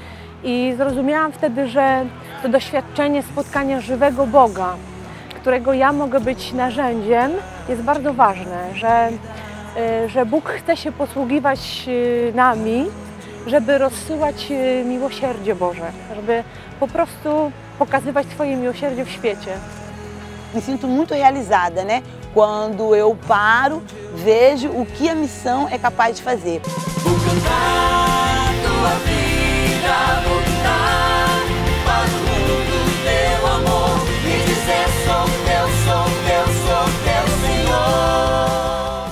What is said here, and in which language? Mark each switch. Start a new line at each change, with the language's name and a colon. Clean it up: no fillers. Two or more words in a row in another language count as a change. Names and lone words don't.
Polish: I zrozumiałam wtedy, że to doświadczenie spotkania żywego Boga, którego ja mogę być narzędziem, jest bardzo ważne, że Bóg chce się posługiwać nami, żeby rozsyłać miłosierdzie Boże, żeby po prostu pokazywać swoje miłosierdzie w świecie.
Portuguese: Me sinto muito realizada, né? Quando eu paro, vejo o que a missão é capaz de fazer. Vou cantar tua vida, vou gritar para o mundo teu amor e dizer sou teu Senhor.